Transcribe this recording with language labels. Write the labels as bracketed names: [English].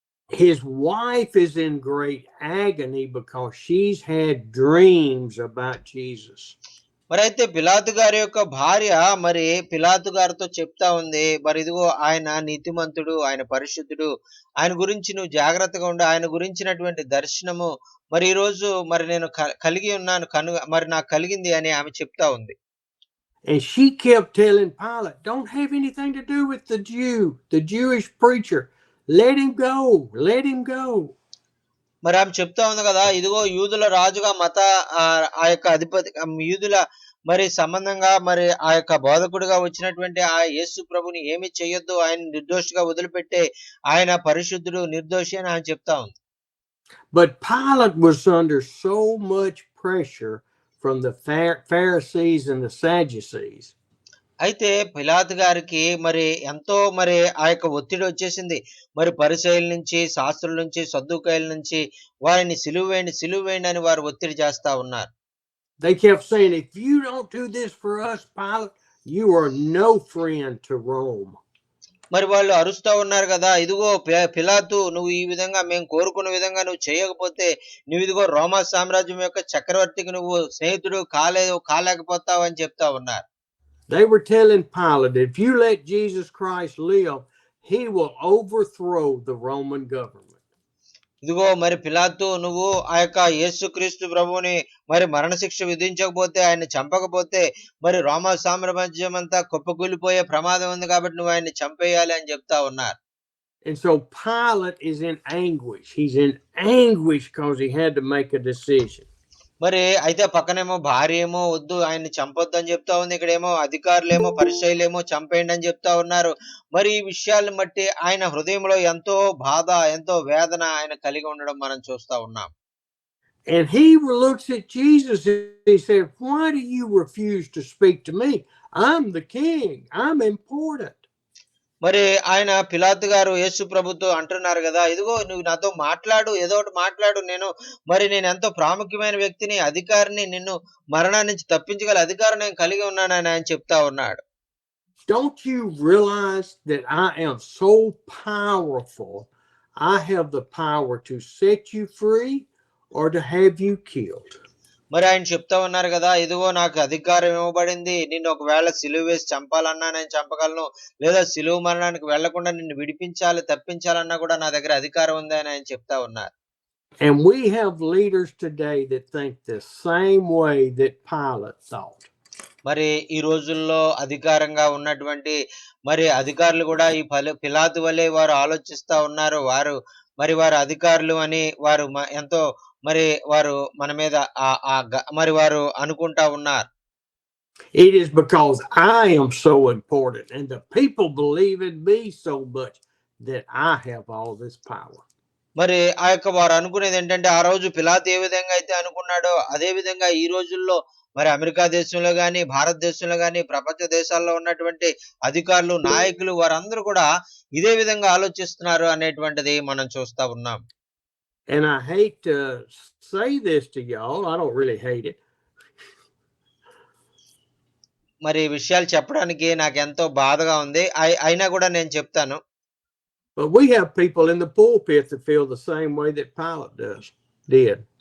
[English] His wife is in great agony because she's had dreams about Jesus. [Telugu] మరైతే పిలాతు గారి యొక్క భార్య మరి పిలాతు గారితో చెప్తా ఉంది, మరి ఇదిగో ఆయన నీతిమంతుడు, ఆయన పరిశుద్ధుడు, ఆయన గురించి నువ్వు జాగ్రత్తగా ఉండు, ఆయన గురించినటువంటి దర్శనము మరి ఈ రోజు మరి నేను కలిగి ఉన్నాను, మరి నాకు కలిగింది అని ఆమె చెప్తా ఉంది. [English] And she kept telling Pilate, don't have anything to do with the Jew, the Jewish preacher. Let him go, let him go. [Telugu] మరి ఆమె చెప్తా ఉంది కదా, ఇదిగో యూదుల రాజుగా ఆ యొక్క అధిపతి, యూదుల మరి సంబంధంగా మరి ఆ యొక్క బోధకుడిగా వచ్చినటువంటి ఆ యేసు ప్రభుని ఏమి చెయ్యొద్దు, ఆయన నిర్దోషిగా వదిలిపెట్టే, ఆయన పరిశుద్ధుడు, నిర్దోషి అని ఆయన చెప్తా ఉంది. [English] But Pilate was under so much pressure from the Pharisees and the Sadducees. [Telugu] అయితే పిలాతు గారికి మరి ఎంతో మరి ఆ యొక్క ఒత్తిడి వచ్చేసింది. మరి పరిసయ్యుల నుంచి, శాస్త్రుల నుంచి, సద్దూకయ్యుల నుంచి వారిని సిలువ వేయండి అని వారు ఒత్తిడి చేస్తా ఉన్నారు. [English] They kept saying, if you don't do this for us, Pilate, you are no friend to Rome. [Telugu] మరి వాళ్ళు అరుస్తా ఉన్నారు కదా, ఇదిగో పిలాతు, నువ్వు ఈ విధంగా మేము కోరుకున్న విధంగా నువ్వు చేయకపోతే నువ్వు ఇదిగో రోమా సామ్రాజ్యం యొక్క చక్రవర్తికి నువ్వు స్నేహితుడు కాలేకపోతావు అని చెప్తా ఉన్నారు. [English] They were telling Pilate, if you let Jesus Christ live, he will overthrow the Roman government. [Telugu] ఇదిగో మరి పిలాతు, నువ్వు ఆ యొక్క యేసుక్రీస్తు ప్రభువుని మరి మరణశిక్ష విధించకపోతే, ఆయన చంపకపోతే మరి రోమా సామ్రాజ్యం అంతా కుప్పకూలిపోయే ప్రమాదం ఉంది, కాబట్టి నువ్వు ఆయన్ని చంపేయాలి అని చెప్తా ఉన్నారు. [English] And so Pilate is in anguish. He's in anguish because he had to make a decision. [Telugu] మరి అయితే పక్కనేమో భార్య ఏమో వద్దు ఆయన్ని చంపొద్దు అని చెప్తా ఉంది, ఇక్కడేమో అధికారులేమో పరిసయ్యులేమో చంపేయండి అని చెప్తా ఉన్నారు. మరి ఈ విషయాలను బట్టి ఆయన హృదయంలో ఎంతో బాధ, ఎంతో వేదన ఆయన కలిగి ఉండడం మనం చూస్తా ఉన్నాం. [English] And he looks at Jesus and he said, why do you refuse to speak to me? I'm the king. I'm important. [Telugu] మరి ఆయన పిలాతు గారు యేసు ప్రభుతో అంటున్నారు కదా, ఇదిగో నువ్వు నాతో మాట్లాడు, ఏదో ఒకటి మాట్లాడు, నేను ఎంతో ప్రాముఖ్యమైన వ్యక్తిని, అధికారిని, నిన్ను మరణాన్ని నుంచి తప్పించగల అధికారం నేను కలిగి ఉన్నానని ఆయన చెప్తా ఉన్నాడు. [English] Don't you realize that I am so powerful? I have the power to set you free or to have you killed. [Telugu] మరి ఆయన చెప్తా ఉన్నారు కదా, ఇదిగో నాకు అధికారం ఇవ్వబడింది, నిన్ను ఒకవేళ సిలువ వేసి చంపాలన్నా నేను చంపగలను, లేదా సిలువ మరణానికి వెళ్లకుండా నిన్ను విడిపించాలి, తప్పించాలన్నా కూడా నా దగ్గర అధికారం ఉంది అని ఆయన చెప్తా ఉన్నారు. [English] And we have leaders today that think the same way that Pilate thought. [Telugu] మరి ఈ రోజుల్లో అధికారంగా ఉన్నటువంటి మరి అధికారులు కూడా ఈ పిలాతు వలె వారు ఆలోచిస్తా ఉన్నారు. వారు అధికారులు అని వారు ఎంతో మరి వారు మన మీద మరి వారు అనుకుంటా ఉన్నారు. [English] It is because I am so important and the people believe in me so much that I have all this power. [Telugu] మరి ఆ యొక్క వారు అనుకునేది ఏంటంటే, ఆ రోజు పిలాతు ఏ విధంగా అయితే అనుకున్నాడో అదే విధంగా ఈ రోజుల్లో మరి అమెరికా దేశంలో గాని, భారతదేశంలో గాని, ప్రపంచ దేశాల్లో ఉన్నటువంటి అధికారులు, నాయకులు వారందరూ కూడా ఇదే విధంగా ఆలోచిస్తున్నారు అనేటువంటిది మనం చూస్తా ఉన్నాం. [English] And I hate to say this to y'all. I don't really hate it. [Telugu] మరి ఈ విషయాలు చెప్పడానికి నాకు ఎంతో బాధగా ఉంది. అయినా కూడా నేను చెప్తాను. [English] But we have people in the pulpit that feel the same way that Pilate did.